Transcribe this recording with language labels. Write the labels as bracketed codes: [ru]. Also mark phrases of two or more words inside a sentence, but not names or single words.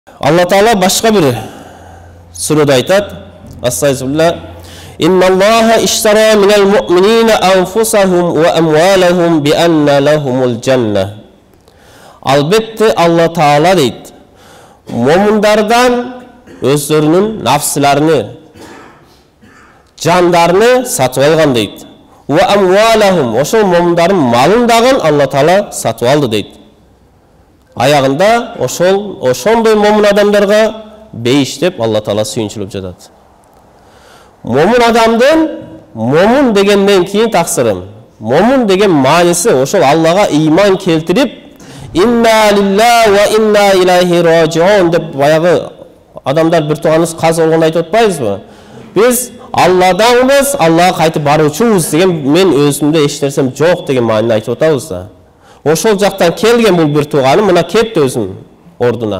[ky] Алла Таала башка бир сурада айтат: Астагфирулла. [ar] إن الله اشترى من المؤمنين أنفسهم وأموالهم بأن لهم الجنة. [ky] Албетте Алла Таала дейт, муъминдардан өздөрүнүн нафсларыны, жандарын сатып алган дейт. [ar] وأموالهم, [ky] ошол муъминдардын малын дагы Алла Таала сатып алды дейт. Аягында ошондой муъмин адамдарга бейиш деп Алла Таала сүйүнчүлүп жатат. Муъмин адамдын муъмин дегенден кийин таксырын, муъмин деген мааниси ошол Аллага ыйман келтирип, [ar] إنا لله وإنا إليه راجعون [ky] деп баягы адамдар бир тууганыбыз каза болгондо айтып атпайбызбы? Биз Алладанбыз, Аллага кайтып баруучубуз деген мен өзүмдө эч нерсем жок деген маанини айтып атабыз да. Ошол жактан келген бул бир тууганым мына кепти өзүнүн ордуна.